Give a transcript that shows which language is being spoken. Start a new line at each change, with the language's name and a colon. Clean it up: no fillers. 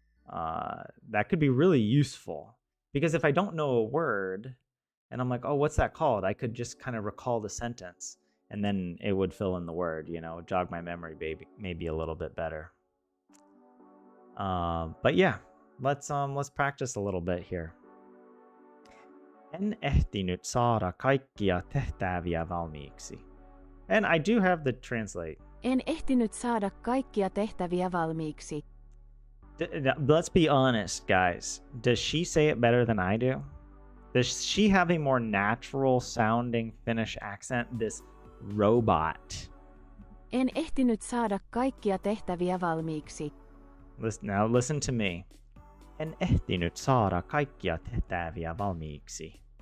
English: That could be really useful. Because if I don't know a word, and I'm like, oh, what's that called? I could just kind of recall the sentence, and then it would fill in the word, jog my memory maybe a little bit better. But yeah, let's practice a little bit here.
Finnish: En ehtinyt saada kaikkia tehtäviä valmiiksi.
English: And I do have the translate.
Finnish: En ehtinyt saada kaikkia tehtäviä valmiiksi.
English: Let's be honest, guys. Does she say it better than I do? Does she have a more natural sounding Finnish accent? This robot.
Finnish: En ehtinyt saada kaikkia tehtäviä valmiiksi.
English: Now listen to me.
Finnish: En ehtinyt saada kaikkia tehtäviä valmiiksi.